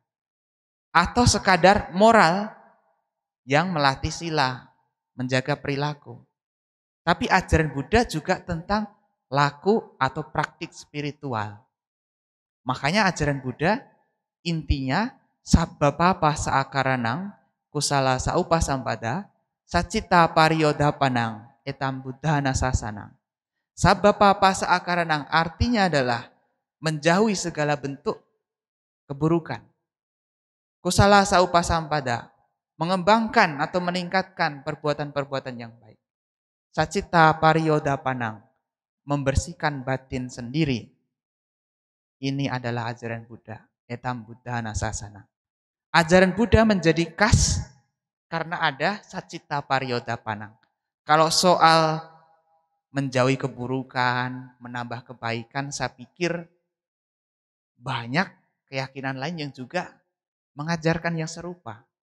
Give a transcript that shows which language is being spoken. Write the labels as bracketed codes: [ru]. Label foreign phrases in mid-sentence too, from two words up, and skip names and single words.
[id] Atau sekadar moral yang melatih sila, menjaga perilaku. Tapi ajaran Buddha juga tentang laku atau praktik spiritual. Makanya ajaran Buddha intinya [pi] sabbapapa saakaranang kusala saupasampada sacita pariyodapanang etam buddhana sasanang. Sabbapapa saakaranang [id] artinya adalah menjauhi segala bentuk keburukan. [pi] Kusala saupasampada [id] mengembangkan atau meningkatkan perbuatan-perbuatan yang baik. [pi] Sacita pariyodapanang [id] membersihkan batin sendiri. Ini adalah ajaran Buddha. [pi] Etam buddhana sasana. [id] Ajaran Buddha menjadi khas karena ada [pi] sacita pariyodapanang. [id] Kalau soal menjauhi keburukan, menambah kebaikan, saya pikir banyak keyakinan lain yang juga mengajarkan yang serupa.